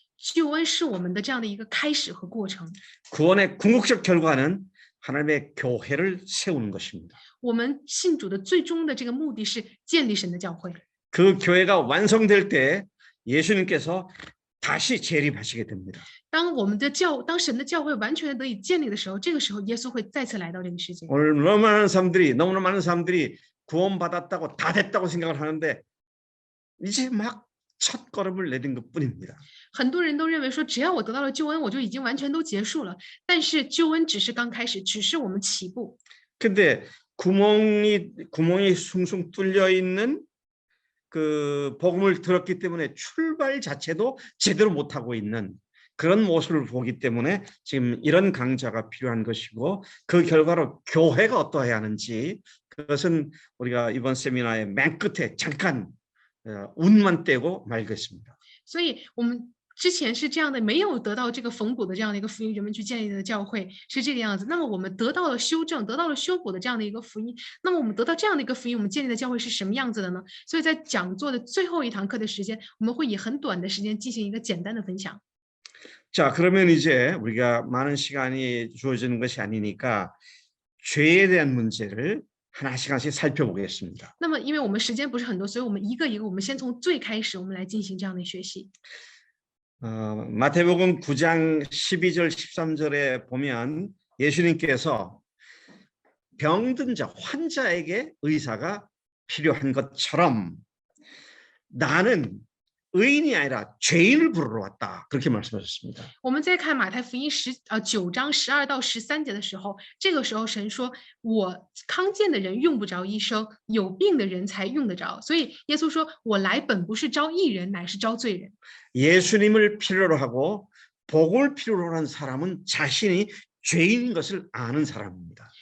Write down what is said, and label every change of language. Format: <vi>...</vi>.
<zh>救恩是我们的这样的一个开始和过程。</zh> <ko>구원의 궁극적 결과는 하나님의 교회를 세우는 것입니다.</ko> <zh>我们信主的最终的这个目的是建立神的教会。</zh> <ko>그 교회가 완성될 때 예수님께서 다시 재림하시게 됩니다.</ko> <zh>当神的教会完全的得以建立的时候，这个时候耶稣会再次来到这个世界。</zh> <ko>오늘 너무나 많은 사람들이 구원받았다고 다 됐다고 생각을 하는데 이제 막 첫 걸음을 내딘 것뿐입니다.</ko> <zh>很多人都认为说，只要我得到了救恩，我就已经完全都结束了。但是救恩只是刚开始，只是我们起步。</zh> <ko>근데 구멍이 숭숭 뚫려 있는 그 복음을 들었기 때문에 출발 자체도 제대로 못하고 있는 그런 모습을 보기 때문에 지금 이런 강좌가 필요한 것이고 그 결과로 교회가 어떠해야 하는지 그것은 우리가 이번 세미나의 맨 끝에 잠깐 운만 떼고 말겠습니다.</ko> <zh>所以我们之前是这样的，没有得到这个缝补的这样的一个福音，人们去建立的教会是这个样子。那么我们得到了修正，得到了修补的这样的一个福音。那么我们得到这样的一个福音，我们建立的教会是什么样子的呢？所以在讲座的最后1堂课的时间，我们会以很短的时间进行一个简单的分享。</zh> <ko>자, 그러면 이제 우리가 많은 시간이 주어지는 것이 아니니까 죄에 대한 문제를 하나씩 살펴보겠습니다.</ko> <zh>那么因为我们时间不是很多，所以我们一个一个，我们先从最开始，我们来进行这样的学习。</zh> <ko>마태복음 9장 12절 13절에 보면 예수님께서 병든 자 환자에게 의사가 필요한 것처럼 나는 의인이 아니라 죄인을 부르러 왔다. 그렇게 말씀하셨습니다.</ko> <zh>我们再看马太福音9章12到13节的时候，这个时候神说：“我康健的人用不着医生，有病的人才用得着。” 所以耶稣说：“我来本不是招义人，乃是招罪人。”</zh> <ko>예수님을 필요로 하고 복음을 필요로 하는 사람은 자신이 죄인인 것을 아는 사람입니다.</ko>